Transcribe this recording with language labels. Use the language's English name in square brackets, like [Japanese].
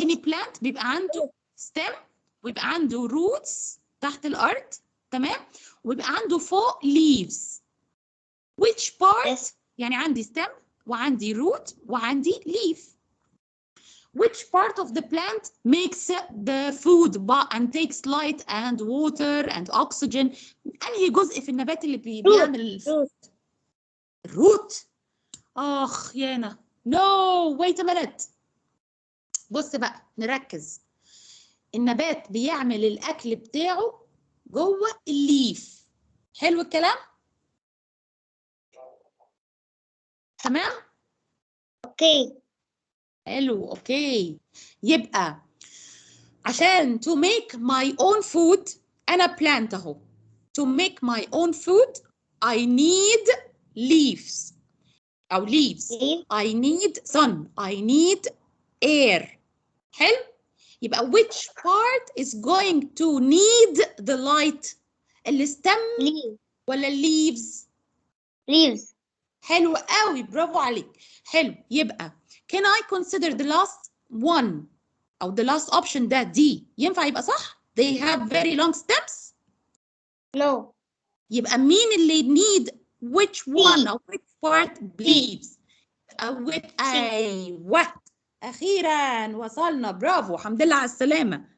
[English] any plant [Arabic] بيبقى عنده stem ويبقى عنده roots تحت الأرض، تمام، ويبقى عنده فوق leaves. [English] which part Yes. [Arabic] يعني عندي stem وعندي root وعندي leaf. [English] which part of the plant makes the food and takes light and water and oxygen. [Arabic] أنهي جزء في النبات اللي بيعمل [English] Root. [Arabic] الروت؟ آخ يانا. [English] no wait a minute. [Arabic] بص بقى نركز. النبات بيعمل الأكل بتاعه جوه الليف. حلو الكلام؟ تمام؟ [English] Okay. [Arabic] حلو اوكي. يبقى عشان [English] to make my own food أنا plant أهو. to make my own food I need leaves أو leaves. I need sun. I need air. [Arabic] حلو؟ يبقى [English] which part is going to need the light؟ الستم Leaves. [Arabic] ولا leaves؟ [English] Leaves. [Arabic] حلو قوي، برافو عليك. [English] حلو، يبقى can I consider the last one أو the last option [Arabic] ده دي ينفع يبقى صح؟ [English] They have very long stems. No. [Arabic] يبقى مين اللي [English] need which one [Arabic] أو [English] which part leaves؟ [Arabic] أو أيوه أخيرا وصلنا، برافو، الحمد لله على السلامة.